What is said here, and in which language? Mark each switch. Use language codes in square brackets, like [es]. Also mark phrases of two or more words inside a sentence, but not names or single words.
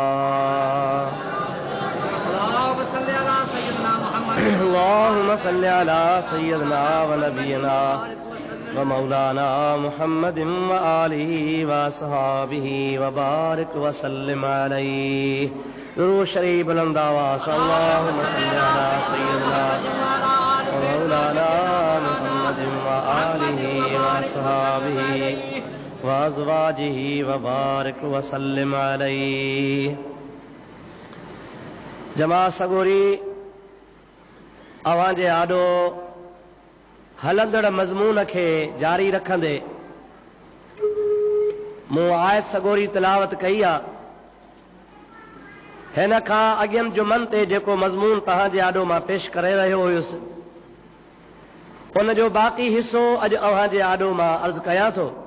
[ar] اللهم صل على سيدنا ونبينا ومولانا محمد وآله وصحابه وبارك وسلم عليه. [sd] درود شریف بلند آواز [ar] اللهم صل على سيدنا ومولانا محمد وآله وصحابه وأزواجه وبارك وسلم عليه. [sd] जमात सगोरी अवां जे आॾो हलंदड़ मज़मून खे जारी रखंदे मूं आयत सगोरी तिलावत कई आहे. हिन खां अॻियनि जुमनि ते जेको मज़मून तव्हां जे आॾो मां पेश करे रहियो हुयुसि उन जो बाक़ी हिसो अॼु अव्हां जे आॾो मां अर्ज़ कयां थो.